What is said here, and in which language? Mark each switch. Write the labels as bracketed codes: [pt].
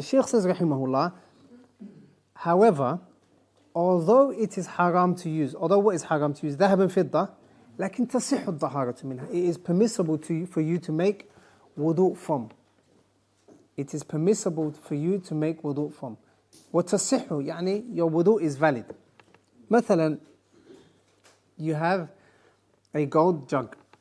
[en] The Shaykh says rahimahullah, however, although it is haram to use, although what is haram to use? [ar] ذهب فضة, لكن تصح الطهارة منها. [en] It is permissible for you to make wudu from. It is permissible for you to make wudu from. [ar] وتصح يعني [en] your wudu is valid. مثلا, you have a gold jug.